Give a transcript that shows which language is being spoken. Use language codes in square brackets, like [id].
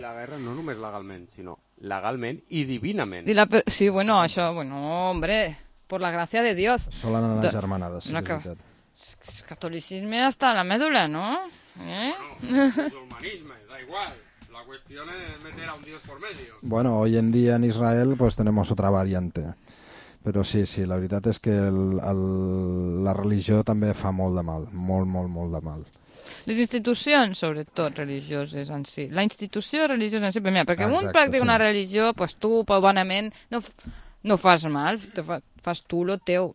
[ca] La guerra no només legalment, sinó legalment i divinament. I sí, bueno, això, bueno, [es] hombre, por la gracia de Dios. [ca] Solen anar germanades, sí, és veritat. El catolicisme està a la mèdula, no? [es] Musulmanisme, da igual. La qüestió és meter a un dios por medio. Bueno, hoy en día en Israel pues tenemos otra variante. [ca] Però sí, sí, la veritat és que la religió també fa molt de mal, molt, molt, molt de mal. Les institucions, sobretot religioses en si. La institució religiosa en si, mira, perquè exacte, un practica sí. Una religió, pues tu, bonament, no fas mal, fas tu lo teu.